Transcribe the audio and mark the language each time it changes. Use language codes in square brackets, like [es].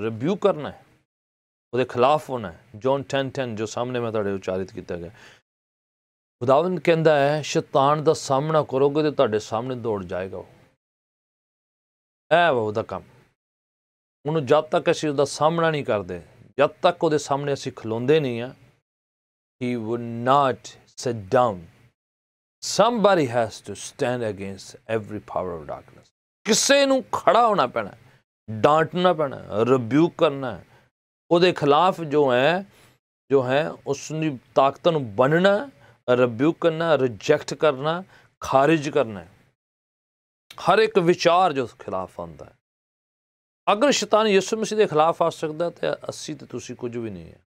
[pa] Review ਕਰਨਾ ਹੈ, ਉਹਦੇ ਖਿਲਾਫ ਹੋਣਾ ਹੈ। ਜੌਨ 10:10 ਜੋ ਸਾਹਮਣੇ ਮੈਂ ਤੁਹਾਡੇ ਉਚਾਰਿਤ ਕੀਤਾ ਗਿਆ, ਖੁਦਾਵੰਦ ਕਹਿੰਦਾ ਹੈ ਸ਼ੈਤਾਨ ਦਾ ਸਾਹਮਣਾ ਕਰੋਗੇ ਤੇ ਤੁਹਾਡੇ ਸਾਹਮਣੇ ਦੌੜ ਜਾਏਗਾ। ਉਹ ਇਹ ਵਾ ਉਹਦਾ ਕੰਮ। ਉਹਨੂੰ ਜਦ ਤੱਕ ਅਸੀਂ ਉਹਦਾ ਸਾਹਮਣਾ ਨਹੀਂ ਕਰਦੇ, ਜਦ ਤੱਕ ਉਹਦੇ ਸਾਹਮਣੇ ਅਸੀਂ ਖਲੋਂਦੇ ਨਹੀਂ ਹਾਂ, [en] he would not sit down. Somebody has to stand against every power of darkness. [pa] ਕਿਸੇ ਨੂੰ ਖੜਾ ਹੋਣਾ ਪੈਣਾ, ਡਾਂਟਣਾ ਪੈਣਾ, ਰਿਬਿਊਕ ਕਰਨਾ ਹੈ, ਉਹਦੇ ਖਿਲਾਫ ਜੋ ਹੈ ਉਸ ਦੀ ਤਾਕਤਾਂ ਨੂੰ ਬੰਨਣਾ, ਰਿਬਿਊਕ ਕਰਨਾ, ਰਿਜੈਕਟ ਕਰਨਾ, ਖਾਰਿਜ ਕਰਨਾ। ਹਰ ਇੱਕ ਵਿਚਾਰ ਜੋ ਖਿਲਾਫ ਆਉਂਦਾ ਹੈ। ਅਗਰ ਸ਼ੈਤਾਨ ਯਿਸੂ ਮਸੀਹ ਦੇ ਖਿਲਾਫ ਆ ਸਕਦਾ ਤਾਂ ਅਸੀਂ ਤੇ ਤੁਸੀਂ ਕੁਝ ਵੀ ਨਹੀਂ ਹੈ।